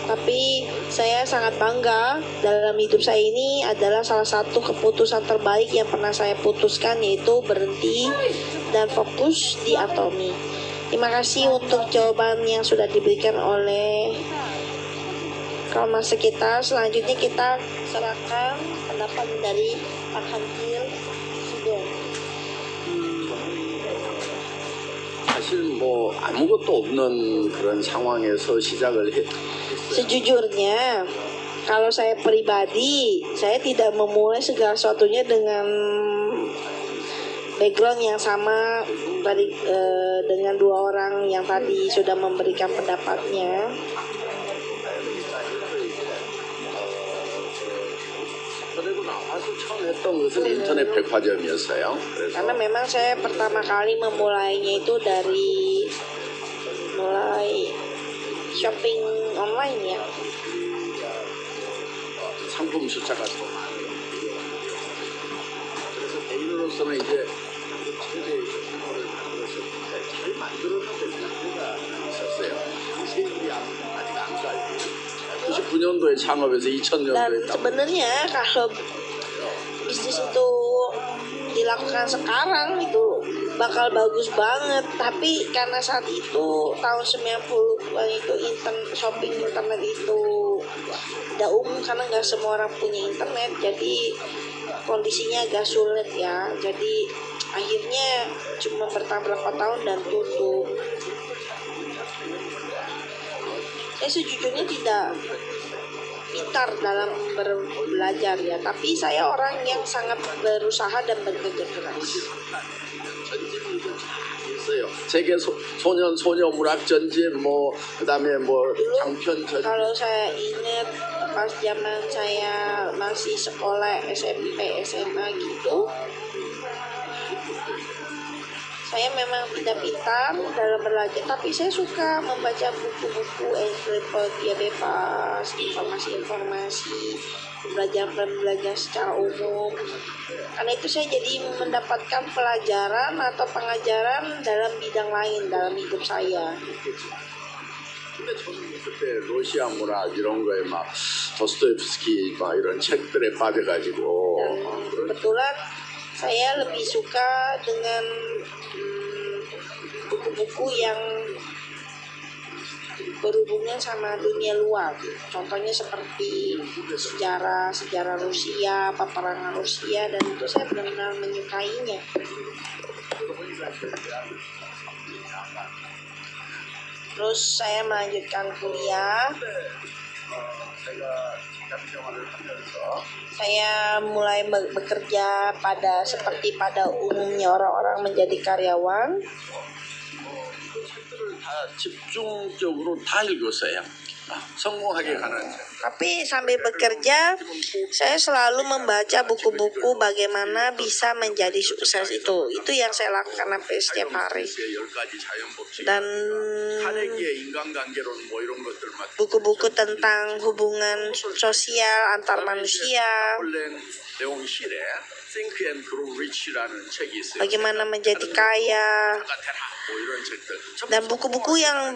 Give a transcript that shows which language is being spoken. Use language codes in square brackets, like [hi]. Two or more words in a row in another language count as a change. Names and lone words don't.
[id] Tapi saya sangat bangga dalam hidup saya ini adalah salah satu keputusan terbaik yang pernah saya putuskan, yaitu berhenti dan fokus di Atomy. Terima kasih untuk jawaban yang sudah diberikan oleh Kalmase kita. Selanjutnya kita serahkan pendapat dari Pak Hantil Sugeng. [ko] 사실 뭐 아무것도 없는 그런 상황에서 시작을 했어요. [id] Sejujurnya, kalau saya pribadi, saya tidak memulai segala sesuatunya dengan background yang sama tadi dengan dua orang yang tadi sudah memberikan pendapatnya. [ko] 그리고 나와서 처음 했던 것은 인터넷 백화점이었어요. 그래서 [id] Karena memang saya pertama kali memulainya itu dari mulai [en] shopping online [id] ya. [ko] 상품 숫자가 더 많아요. 그래서 개인으로서는 이제 최대 규모를 만들었을 때 잘 만들었는데 문제가 있었어요. 세율이 아직 안 깔고 99년도에 창업해서 [id] Dan [ko] 2000년도에 [id] sebenarnya kalau bisnis itu dilakukan sekarang itu bakal bagus banget, tapi karena saat itu tahun 90-an itu [en] shopping internet [id] itu tidak umum karena nggak semua orang punya internet, jadi kondisinya agak sulit ya. Jadi akhirnya cuma bertahan berapa tahun dan tutup. Saya sejujurnya tidak pintar dalam belajar ya, tapi saya orang yang sangat berusaha dan bekerja keras. [ko] 있어요. 세계 소년 소녀 문학 전집 뭐 그다음에 뭐 장편 전 [id] Kalau saya ingat pas zaman saya masih sekolah SMP SMA gitu, saya memang tidak pintar dalam belajar, tapi saya suka membaca buku-buku ensiklopedia bebas, informasi-informasi, belajar secara umum. Karena itu saya jadi mendapatkan pelajaran atau pengajaran dalam bidang lain dalam hidup saya. [ko] 근데 저는 그때 러시아 문학 이런 거에 막 도스토옙스키 막 이런 책들에 빠져가지고 [id] Dan kebetulan saya lebih suka dengan buku-buku yang berhubungan sama dunia luar. Contohnya seperti sejarah Rusia, peperangan Rusia, dan itu saya benar-benar menyukainya. Terus saya melanjutkan kuliah. Saya mulai bekerja seperti pada umumnya orang-orang menjadi karyawan. [ko] 다 집중적으로 다 읽었어요. 성공하게 가는 책. [id] Tapi sambil bekerja, saya selalu membaca buku-buku bagaimana bisa menjadi sukses itu. Itu yang saya lakukan sampai setiap hari. Dan [ko] 사내기의 인간관계론 뭐 이런 것들만 [id] buku-buku tentang hubungan sosial antar manusia, [ko] 폴렌 레옹실의 Think and Grow Rich라는 책이 있어요. [id] bagaimana menjadi kaya, [ko] 뭐 이런 책들. [id] dan buku-buku yang